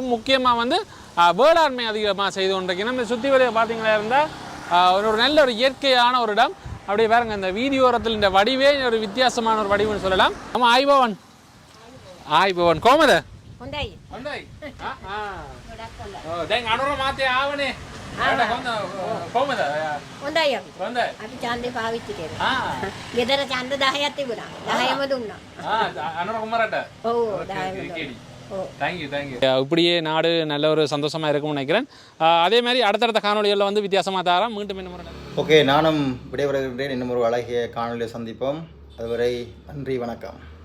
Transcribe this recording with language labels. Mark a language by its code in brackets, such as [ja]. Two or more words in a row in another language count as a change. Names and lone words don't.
[ta] முக்கியமாக வந்து வேளாண்மை அதிகமாக செய்து கொண்டிருக்கணும். நம்ம சுற்றி வரைய பார்த்தீங்களா இருந்தால் ஒரு நல்ல ஒரு இயற்கையான ஒரு இடம். அப்படியே பாருங்க இந்த வீதியோரத்தில் இந்த வடிவே ஒரு வித்தியாசமான ஒரு வடிவுன்னு சொல்லலாம். ஆமாம், ஆய்பவன் கோமத மாத்தே ஆவனே [si] කොහමද? හොඳයි අපි. හොඳයි. අපි ඡන්දේ පාවිච්චි කරා. ගෙදර ඡන්ද 10ක් තිබුණා. 10ම දුන්නා. අනුර කුමාරට. ඔව් 10ම. [ta] இப்படியே நாடு நல்ல ஒரு சந்தோஷமாக இருக்கும்னு நினைக்கிறேன். அதே மாதிரி அடுத்தடுத்த காணொலிகளில் வந்து வித்தியாசமாக தாரம் மீண்டும் இன்னும். ஓகே, நானும் விடைபெறுகின்றேன். இன்னும் ஒரு அழகிய காணொலியை சந்திப்போம். அதுவரை நன்றி, வணக்கம்.